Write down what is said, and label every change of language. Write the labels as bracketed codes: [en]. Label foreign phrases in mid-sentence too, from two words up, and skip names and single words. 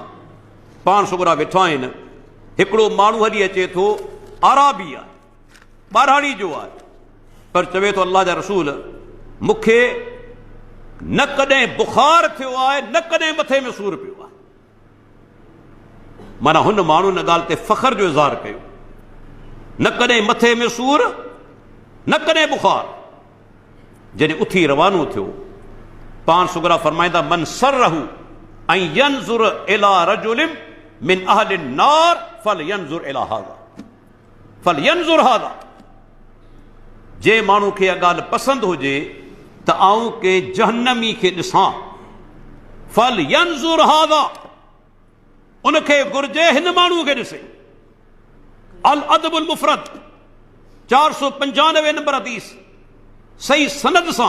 [sd] पाण सुगरा वेठा आहिनि, हिकिड़ो माण्हू हली अचे थो, आराबी आहे, ॿारहाड़ी जो आहे, पर चवे थो अल्लाह जा रसूल मूंखे न कॾहिं बुखार थियो आहे, न कॾहिं मथे में सूर पियो आहे। माना हुन माण्हू न ॻाल्हि ते फ़ख्र जो इज़हार कयो, न कॾहिं मथे में सूर, न कॾहिं बुखार। जॾहिं उथी रवानो थियो, पाण सुगरा फरमाईंदा [ar] من سره أن ينظر إلى رجل من أهل النار فلينظر إلى هذا فلينظر هذا. [sd] जे माण्हू खे इहा ॻाल्हि पसंदि हुजे त आऊं के जहन्नमी खे ॾिसां, [ar] فلينظر هذا, [sd] उनखे घुर्जे हिन माण्हूअ खे ॾिसे। अल अदबुल मुफ़रद 495 नंबर हदीस सही सनद सां।